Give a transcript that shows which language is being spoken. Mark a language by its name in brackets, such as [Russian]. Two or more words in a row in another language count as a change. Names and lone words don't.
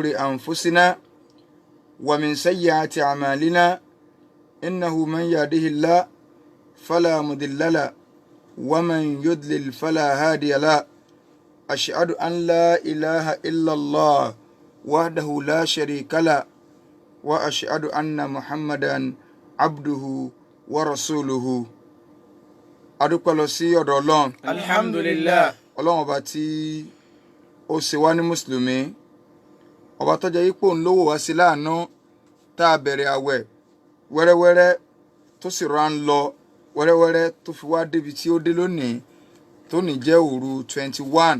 [Arabic] أنفسنا ومن سيئات أعمالنا إنه من يهده الله فلا مضل له ومن يضلل فلا هادي له أشهد أن لا إله إلا الله وحده لا شريك له وأشهد أن محمدا عبده ورسوله. [Yoruba] adúpẹ́ lọ sí ọ̀dọ̀ Ọlọ́run. alhamdulillah. Ọlọ́run ọba tí ó ṣe wá ní mùsùlùmí, ọba tó jẹ́ ipò ńlówó wá sí láàánú tá a bẹ̀rẹ̀ àwẹ̀ wẹ́rẹ́wẹ́rẹ́ tó sì rán lọ wẹ́rẹ́wẹ́rẹ́ tó fi wá débi tí ó dé lónìí tó ní jẹ́ òru 21.